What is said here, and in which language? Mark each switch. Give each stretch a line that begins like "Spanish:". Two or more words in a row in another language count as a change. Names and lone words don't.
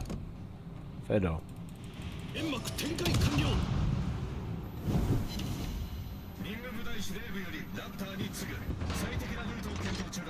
Japanese: 0. 煙幕展開完了。任務部隊司令部よりラプターに次ぐ最適なルートを検討中だ。